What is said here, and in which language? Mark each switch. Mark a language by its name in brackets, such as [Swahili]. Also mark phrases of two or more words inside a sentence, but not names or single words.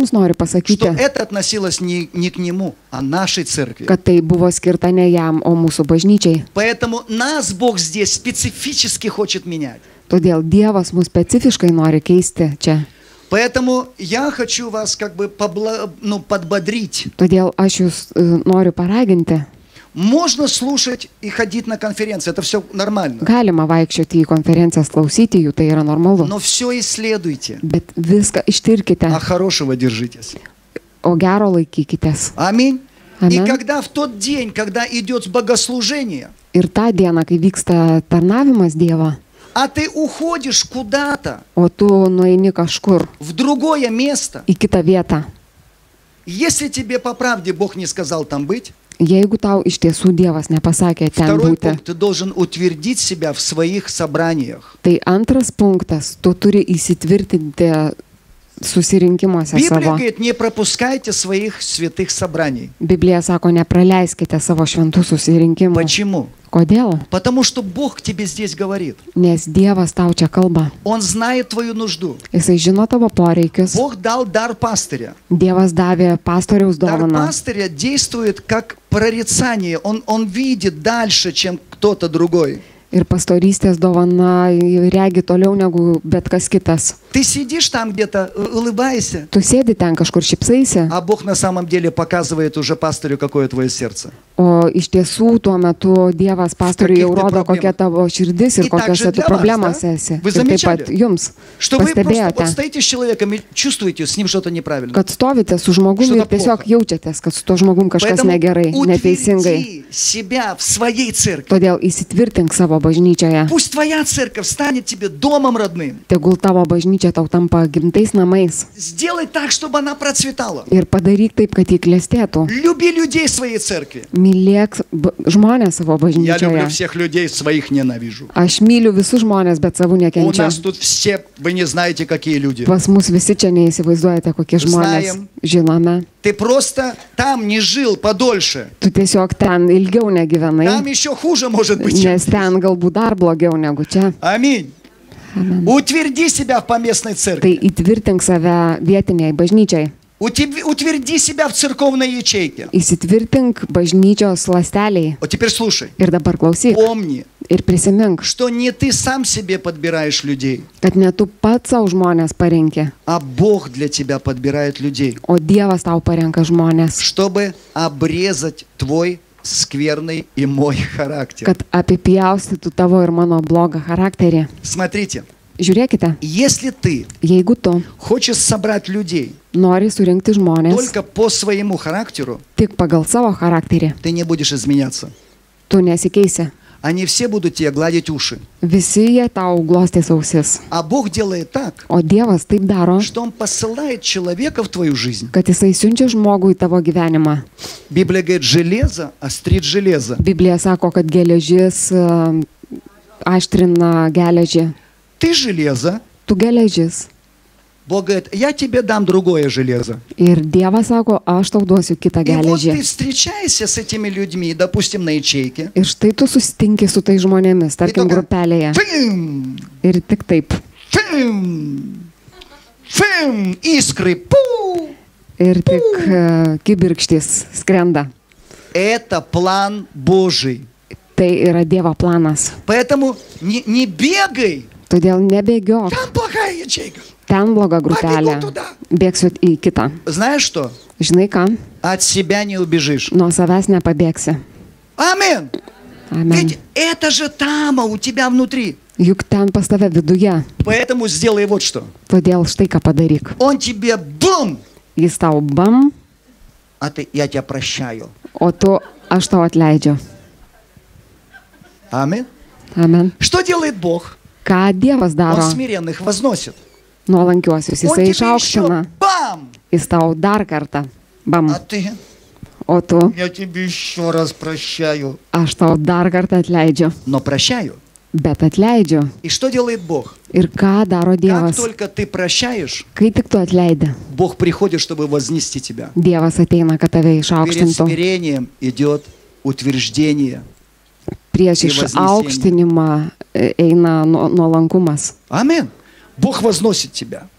[Russian] что [Lithuanian] pasakyti, [Russian] это относилось не не к нему, а нашей церкви. [Lithuanian] kad tai buvo skirta ne jam, o mūsų bažnyčiai. [Russian] Поэтому нас Бог здесь специфически хочет менять. [Lithuanian] Todėl Dievas mus specifiškai nori keisti čia. [Russian] Поэтому я хочу вас как бы подбодрить. [Lithuanian] Todėl aš jūs noriu paraginti. [Russian] Можно слушать и ходить на конференции, это все нормально. [Lithuanian] Galima vaikščioti į konferencijas, klausyti jų, tai yra normalu. [Russian] Но все исследуйте. [Lithuanian] Bet viską ištirkite, [Russian] А хорошего держитесь. [Lithuanian] o gero laikykitės. [Russian] Аминь. И [Lithuanian] Amen. [Russian] когда в тот день, когда идет богослужение, [Lithuanian] Ir tą dieną, kai vyksta tarnavimas Dievo, [Russian] а ты уходишь куда-то, [Lithuanian] o tu nueini kažkur [Russian] в другое место, [Lithuanian] į kitą vietą, [Russian] если тебе по правде Бог не сказал там быть, [Lithuanian] jeigu tau iš tiesų Dievas nepasakė ten [Russian] второй [Lithuanian] būti, [Russian] пункт, ты должен утвердить себя в своих собраниях. [Lithuanian] tai antras punktas, tu turi įsitvirtinti susirinkimuose [Russian] Библия [Lithuanian] savo. [Russian] говорит, не пропускайте своих святых собраний. [Lithuanian] Biblija sako, nepraleiskite savo šventų susirinkimų. [Russian] Почему? [Lithuanian] Kodėl? [Russian] Потому что Бог тебе здесь говорит. [Lithuanian] Nes Dievas tau čia kalba. [Russian] Он знает твою нужду. [Lithuanian] Jisai žino tavo poreikius. [Russian] Бог дал дар пастыря. [Lithuanian] Dievas davė pastoriaus [Russian] Дар [Lithuanian] dovaną. [Russian] пастыря действует как прорицание. Он видит дальше, чем кто-то другой. [Lithuanian] Ir pastorystės dovana regi toliau negu bet kas kitas. [Russian] Ты сидишь там где-то, улыбайся, [Lithuanian] Tu sėdi ten kažkur šipsaisi, [Russian] а Бог на самом деле показывает уже пастырю, какое твое сердце. [Lithuanian] o iš tiesų tuo metu Dievas pastoriui jau rodo, kokia tavo širdis ir [Russian] И так же [Lithuanian] kokiose tu [Russian] для вас, [Lithuanian] problemose [Russian] да? [Lithuanian] esi. [Russian] Вы [Lithuanian] Ir taip pat [Russian] замечали? [Lithuanian] jums [Russian] Что вы просто вот [Lithuanian] pastebėjote, [Russian] стоите с человеком и чувствуете, с ним что-то неправильно. [Lithuanian] kad stovite su žmogumi [Russian] Что-то [Lithuanian] ir tiesiog [Russian] плохо. [Lithuanian] jaučiatės, kad su to žmogum kažkas [Russian] Поэтому [Lithuanian] negerai, neteisingai. [Russian] утверди себя в своей церкви. [Lithuanian] Todėl įsitvirtink savo bažnyčioje. [Russian] Пусть твоя церковь станет тебе домом родным. [Lithuanian] Tegul tavo bažnyčia tau tampa gimtais namais. [Russian] Сделай так, чтобы она процветала. [Lithuanian] Ir padaryk taip, kad jį klestėtų. [Russian] Люби людей своей церкви. [Lithuanian] Mylėk žmonės savo [Russian] Я люблю [Lithuanian] bažnyčioje. [Russian] всех людей, своих ненавижу. [Lithuanian] Aš myliu visus žmonės, bet savų [Russian] У [Lithuanian] nekenčiu. [Russian] нас тут все, вы не знаете, какие люди. [Lithuanian] Pas mus visi čia neįsivaizduojate, kokie žmonės. [Russian] Знаем. [Lithuanian] Žinome. [Russian] Ты просто там не жил подольше. [Lithuanian] Tu tiesiog ten ilgiau [Russian] Там [Lithuanian] negyvenai, [Russian] еще хуже может быть. чем [Lithuanian] nes ten galbūt dar blogiau negu čia. [Russian] Аминь. Утверди себя в поместной церкви. [Lithuanian] Tai įtvirtink save vietiniai bažnyčiai. [Russian] Утверди себя в церковной ячейке. [Lithuanian] Įsitvirtink bažnyčios lasteliai. [Russian] Вот теперь слушай. [Lithuanian] Ir dabar klausyk. [Russian] Помни, [Lithuanian] Ir prisimink, [Russian] что не ты сам себе подбираешь людей, [Lithuanian] kad ne tu pats savo žmonės parenki, [Russian] а Бог для тебя подбирает людей, [Lithuanian] o Dievas tau parenka žmonės, [Russian] чтобы обрезать твой скверный и мой характер. [Lithuanian] kad apipjaustytų tavo ir mano blogą charakterį. [Russian] Смотрите, [Lithuanian] Žiūrėkite, [Russian] если ты [Lithuanian] jeigu tu [Russian] хочешь собрать людей [Lithuanian] nori surinkti žmonės [Russian] только по своему характеру, [Lithuanian] tik pagal savo charakterį, [Russian] ты не будешь изменяться. [Lithuanian] tu nesikeisi. [Russian] Они все будут тебе гладить уши. [Lithuanian] Visi jie tau glostys ausis. [Russian] А Бог делает так, [Lithuanian] O Dievas taip daro, [Russian] что Он посылает человека в твою жизнь. [Lithuanian] kad jisai siunčia žmogų į tavo gyvenimą. [Russian] Библия говорит, железо острит железо. [Lithuanian] Biblija sako, kad geležis aštrina geležį. [Russian] Ты железо. [Lithuanian] Tu geležis. [Russian] Бог говорит, я тебе дам другое железо. [Lithuanian] Ir Dievas sako, aš tau duosiu kitą [Russian] И вот [Lithuanian] geležį. [Russian] ты встречаешься с этими людьми, допустим, на ячейке. [Lithuanian] Ir štai tu susitinki su tai žmonėmis, tarkim, tokia- grupelėje. [Russian] Фым, [Lithuanian] Ir tik taip. [Russian] фым, фым, искры. Пу! [Lithuanian] Ir tik kibirkštys skrenda. [Russian] Это план Божий. [Lithuanian] Tai yra Dievo planas. [Russian] Поэтому не бегай. [Lithuanian] Todėl nebėgiok. [Russian] Там плохая ячейка. [Lithuanian] Ten bloga grupelė. Pabėgau tada. Bėgsiu į kitą. [Russian] Знаешь что? [Lithuanian] Žinai ką? [Russian] От себя не убежишь. [Lithuanian] Nuo savęs nepabėgsi. [Russian] Амин. [Lithuanian] Amen. [Russian] Ведь это же там, у тебя внутри. [Lithuanian] Juk ten pas tave viduje. [Russian] Поэтому сделай вот что. [Lithuanian] Todėl štai ką padaryk. [Russian] Он тебе бум, [Lithuanian] Jis tau bam, [Russian] а я тебя прощаю. [Lithuanian] o tu aš tau atleidžiu. [Russian] Амин. [Lithuanian] Amen. [Russian] Что делает Бог? [Lithuanian] Ką Dievas [Russian] Он [Lithuanian] daro? [Russian] смиренных возносит. [Lithuanian] Nuolankiuosius [Russian] Он [Lithuanian] jisai [Russian] тебе [Lithuanian] išaukština. [Russian] еще бам, [Lithuanian] Jis tau dar kartą. Bam. [Russian] а ты, [Lithuanian] O tu [Russian] я тебе еще раз прощаю. [Lithuanian] aš tau dar kartą atleidžiu. [Russian] Но прощаю. [Lithuanian] Bet atleidžiu. [Russian] И что делает Бог? [Lithuanian] Ir ką daro [Russian] Как [Lithuanian] Dievas? [Russian] только ты прощаешь, [Lithuanian] Kai tik tu atleidi, [Russian] Бог приходит, чтобы вознести тебя. [Lithuanian] Dievas ateina, kad tave [Russian] Перед [Lithuanian] išaukštintų. [Russian] смирением идет утверждение. [Lithuanian] Prieš ir išaukštinimą eina nuolankumas. [Russian] Амин. Бог возносит тебя.